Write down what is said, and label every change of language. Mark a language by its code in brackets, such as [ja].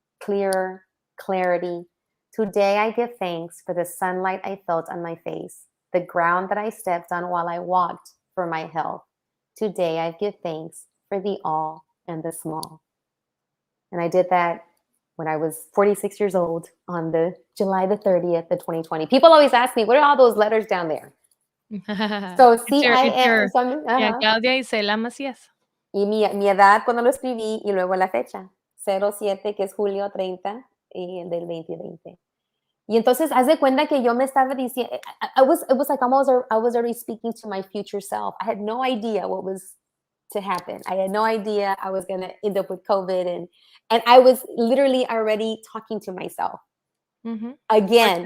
[en] Clearer, clarity. Today I give thanks for the sunlight I felt on my face, the ground that I stepped on while I walked for my health. Today I give thanks for the all and the small. And I did that when I was 46 years old on the July the 30th of 2020. People always ask me, what are all those letters down there? So Yeah, Claudia Isela Macías. [es] Y mi edad cuando lo escribí y luego la fecha, 07, que es julio 30 y del 2020. Y entonces, haz de cuenta que yo me estaba diciendo, [en] it was like I was already speaking to my future self. I had no idea what was to happen. I had no idea I was going to end up with COVID. And I was literally already talking to myself again.